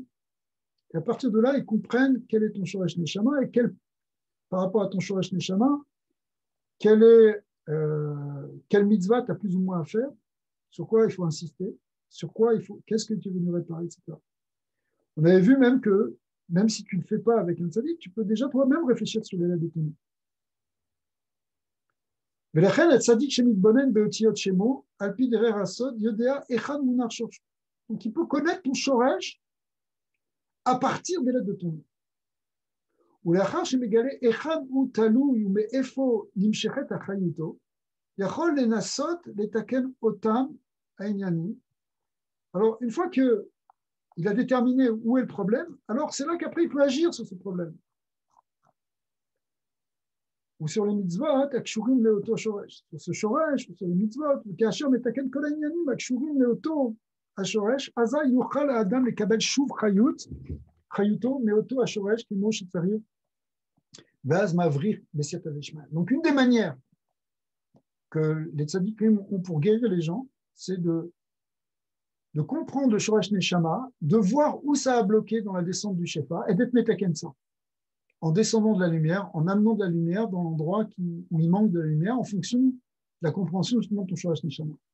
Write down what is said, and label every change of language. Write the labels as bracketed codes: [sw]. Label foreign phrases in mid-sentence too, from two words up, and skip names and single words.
[fr] Et à partir de là, ils comprennent quel est ton [he] שורש נשמה [fr] et par rapport à ton [he] שורש נשמה, [fr] quelle mitzvah tu as plus ou moins à faire, sur quoi il faut insister, qu'est-ce que tu es venu réparer, etc. On avait vu même que, même si tu ne le fais pas avec un tzaddik, tu peux déjà toi-même réfléchir sur les lettres de ton nom. [he] ולכן הצדיק שמתבונן באותיות שמו, על פי דרך הסוד, יודע היכן מונח שורשו. [fr] Donc il peut connaître ton shoresh à partir des lettres de ton nom. [he] ולאחר שמגלה היכן הוא תלוי ומאיפה נמשכת אחריותו, יכול לנסות לתקן אותם העניינים. [fr] Alors une fois qu'il a déterminé où est le problème, alors c'est là qu'après il peut agir sur ce problème. Ou sur les mitzvot, [he] הקשורים לאותו שורש. [fr] Sur ce shoresh, sur les mitzvot, [he] כאשר מתקן כל העניינים הקשורים לאותו השורש, אזי יוכל האדם לקבל שוב חיותו מאותו השורש כמו שצריך, ואז מבריך בסייעתא דשמיא. [fr] Donc une des manières que les tzadikim ont pour guérir les gens, c'est de comprendre le [he] שורש נשמה, [fr] de voir où ça a bloqué dans la descente du shefa et d'être metaken ça. En descendant de la lumière, en amenant de la lumière dans l'endroit où il manque de la lumière, en fonction de la compréhension justement de ton [he] שורש נשמה.